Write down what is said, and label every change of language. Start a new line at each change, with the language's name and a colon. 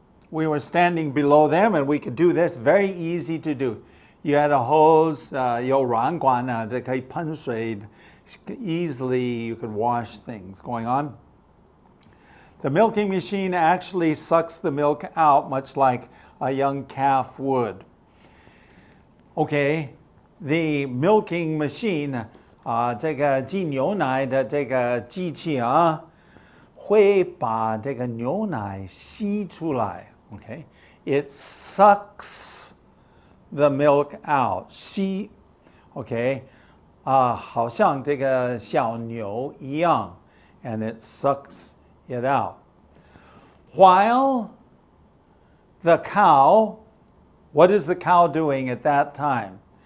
English: we were standing below them and we could do this. Very easy to do. You had a hose,
Chinese: 有软管呢，这可以喷水
English: easily you could wash things going on. The milking machine actually sucks the milk out much like a young calf would. Okay, the milking machine,
Chinese: 这个挤牛奶的这个机器啊，会把这个牛奶吸出来。
English: Okay, it sucks the milk out.
Chinese: 吸 ，OK， 好像这个小牛一样 ，
English: and it sucks it out. While the cow, what is the cow doing at that time?